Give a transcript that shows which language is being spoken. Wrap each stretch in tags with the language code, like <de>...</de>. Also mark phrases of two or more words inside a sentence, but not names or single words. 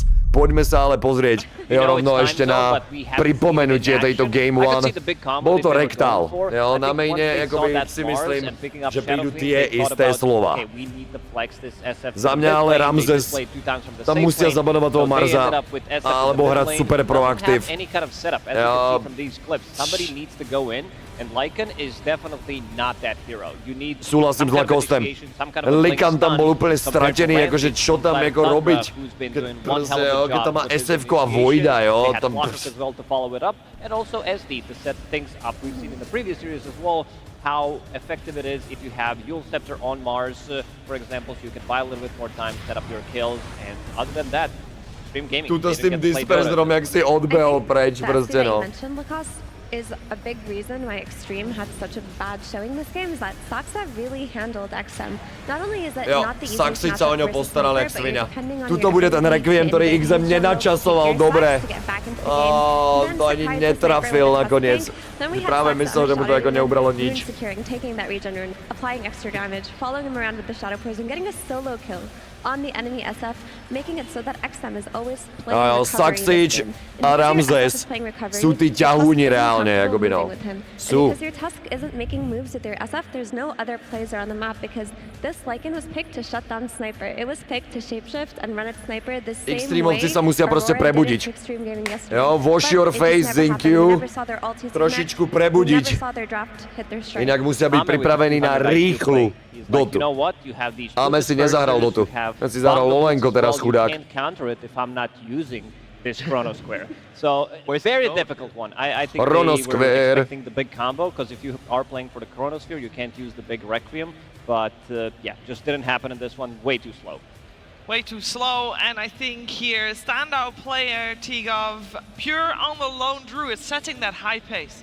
<sk>Poďme sa ale pozrieť rovno ešte na pripomenutie tejto Game 1. Bol to rektál. Na maine akoby si myslím, že prídu tie isté slova. Za mňa ale Ramzes, tam musia zabanovať toho Marza, alebo hrať super proaktív.</sk> <en>And Lycan is definitely not that hero. You need</en> <sk>súhlasím s Lakostem. Likan tam bol úplne stratený, akože čo tam ako robiť. Keď tam má SF-ko a Voida, jo. Tam...</sk> <en>And also SD to set things up. We've seen in the previous series as well how effective it is if you have Yule Scepter on Mars, for example, so you can buy a little bit more time, set up your kills, and other than that, Extreme Gaming.</en> <sk>Tuto s tým disperserom, jak si odbehol preč, proste no.</sk> <en>Is a big reason why Extreme had such a bad showing this game is that Saxa really handled XM. Not only is it not the easiest</en> <sk>sa o ňo postaral jak svinia. Tuto bude ten Requiem, ktorý XM nenačasoval dobre. To ani netrafil nakoniec. Práve myslel, že mu to ako neubralo nič.</sk> <en>Applying extra damage, following him around with the Shadow Poison, getting a solo kill on the enemy SF, making it so that XM is always playing</en> <sk>Saxič a Ramzes sú tí ťahúni reálne, akoby no. Sú.</sk> <en>Because your Tusk isn't making moves with your SF, there's no other plays around the map because this Lycan was picked to shut down Sniper. It was picked to shapeshift and run at Sniper the same way</en> <sk>Extremovci sa musia proste prebudiť.</sk> <en>Wash your face,</en> <sk>Zinkyu. Trošičku prebudiť. Inak musia byť pripravení na rýchlu dotu. Ame si nezahral dotu. Ja si zahral Lolenko teraz, chudák.</sk> <en>This Chrono Square. So it's a very difficult one. I think Chrono they were expecting the big combo because if you are playing for the Chronosphere, you can't use the big Requiem. But yeah, just didn't happen in this one. Way too slow. Way too slow, and I think here, standout player, Tigov, pure on the lone druid, setting that high pace.</en>